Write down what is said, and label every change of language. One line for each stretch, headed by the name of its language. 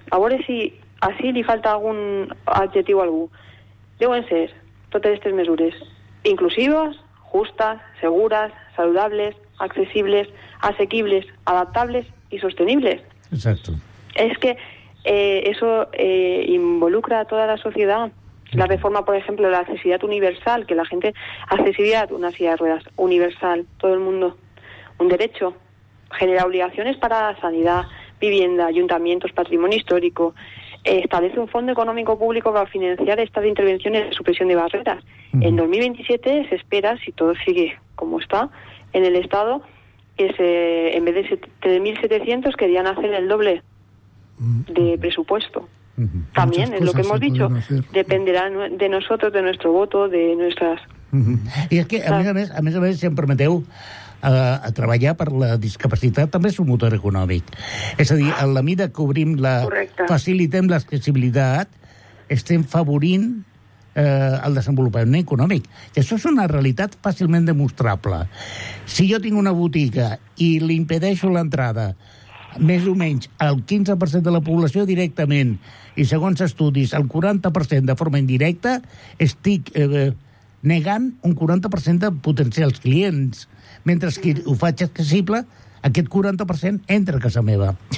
Catalan: A veure si així li falta algun adjectiu a algú. Deuen ser totes aquestes mesures inclusives, justes, segures, saludables, accessibles, assequibles, adaptables i sostenibles. Exacte. És que això involucra a tota la societat.
Spanish: La reforma, por ejemplo, la accesibilidad universal, que la gente... Accesibilidad, una silla de ruedas, universal, todo el mundo. Un derecho. Genera obligaciones para sanidad, vivienda, ayuntamientos, patrimonio histórico. Establece un fondo económico público para financiar estas intervenciones de supresión de barreras. Uh-huh. En 2027 se espera, si todo sigue como está, en el Estado, que en vez de 3.700 querían hacer el doble de presupuesto. Uh-huh. También es lo que hemos dicho, dependerá de nosotros, de nuestro voto, de nuestras... Uh-huh.
Catalan: I és que, a més a més, si em permeteu, a treballar per la discapacitat també és un motor econòmic. És a dir, en la mida que obrim la... Correcte. Facilitem l'accessibilitat, estem favorint el desenvolupament econòmic. I això és una realitat fàcilment demostrable. Si jo tinc una botiga i li impedeixo l'entrada més o menys el 15% de la població directament, i segons estudis el 40% de forma indirecta, estic negant un 40% de potencials clients, mentre que ho faig accessible, aquest 40% entra a casa meva.